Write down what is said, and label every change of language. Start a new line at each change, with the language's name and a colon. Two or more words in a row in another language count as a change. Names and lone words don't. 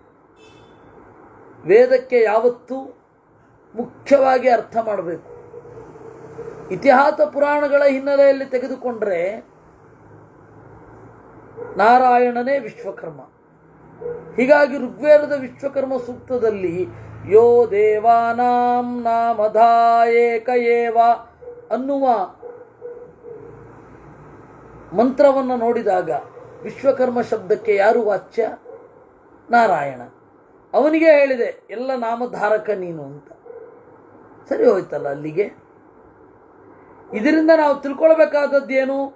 Kannada: ವೇದಕ್ಕೆ ಯಾವತ್ತೂ ಮುಖ್ಯವಾಗಿ ಅರ್ಥ ಮಾಡಬೇಕು. ಇತಿಹಾಸ ಪುರಾಣಗಳ ಹಿನ್ನೆಲೆಯಲ್ಲಿ ತೆಗೆದುಕೊಂಡ್ರೆ ನಾರಾಯಣನೇ ವಿಶ್ವಕರ್ಮ. ಹೀಗಾಗಿ ಋಗ್ವೇದದ ವಿಶ್ವಕರ್ಮ ಸೂಕ್ತದಲ್ಲಿ
Sanskrit: ಯೋ ದೇವಾನಾಂ ನಾಮಧಾಯೇಕ ಏವ
Kannada: ಅನ್ನುವ ಮಂತ್ರವನ್ನು ನೋಡಿದಾಗ ವಿಶ್ವಕರ್ಮ ಶಬ್ದಕ್ಕೆ ಯಾರು ವಾಚ್ಯ? ನಾರಾಯಣ. ಅವನಿಗೆ ಹೇಳಿದೆ ಎಲ್ಲ ನಾಮಧಾರಕ ನೀನು ಅಂತ. ಸರಿ ಹೋಯ್ತಲ್ಲ ಅಲ್ಲಿಗೆ. ಇದರಿಂದ ನಾವು ತಿಳ್ಕೊಳ್ಬೇಕಾದದ್ದೇನು?